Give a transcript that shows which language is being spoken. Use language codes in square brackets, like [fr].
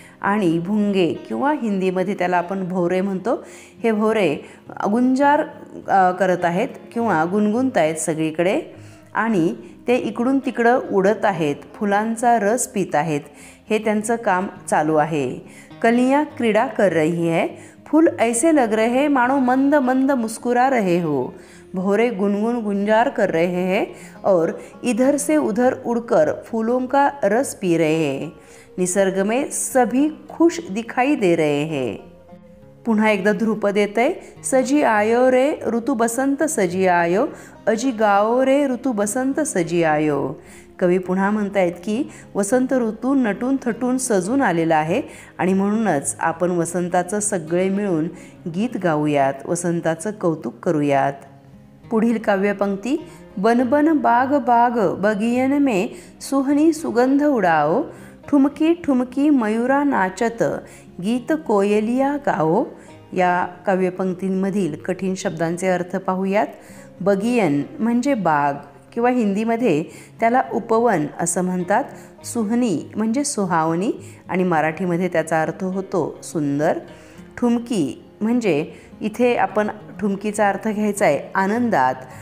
[mr] आणि भुंगे किंवा हिंदीमध्ये त्याला आपण भोवरे म्हणतो, हे भोवरे गुंजार करत आहेत किंवा गुणगुणत आहेत सगळीकडे आणि ते इकडून तिकडं उडत आहेत, फुलांचा रस पित आहेत, हे त्यांचं काम चालू आहे। [hi] कलियां क्रीडा कर रही है, फूल ऐसे लग रहे मानो मंद मंद मुस्कुरा रहे हो। भौरे गुनगुन गुंजार कर रहे हैं और इधर से उधर उड़कर फूलों का रस पी रहे हैं। निसर्ग में सभी खुश दिखाई दे रहे हैं। [mr] पुन्हा एकदा ध्रुपद येतंय, [hi] सजी आयो रे ऋतू बसंत सजी आयो, अजी गाओ रे ऋतू बसंत सजी आयो। [mr] कवी पुन्हा म्हणतायत की वसंत ऋतू नटून थटून सजून आलेला आहे आणि म्हणूनच आपण वसंताचं सगळे मिळून गीत गाऊयात, वसंताचं कौतुक करूयात। पुढील काव्यपंक्ती, [hi] बन बन बाग बाग बगियन में सुहनी सुगंध उडाओ, ठुमकी ठुमकी मयूरा नाचत गीत कोयलिया गाओ। [mr] या काव्यपंक्तींमधील कठीण शब्दांचे अर्थ पाहूयात। बगियन म्हणजे बाग किंवा हिंदीमध्ये त्याला उपवन असं म्हणतात। सुहनी म्हणजे सुहावनी आणि मराठीमध्ये त्याचा अर्थ होतो सुंदर। ठुमकी म्हणजे इथे आपण ठुमकीचा अर्थ घ्यायचा आहे आनंदात।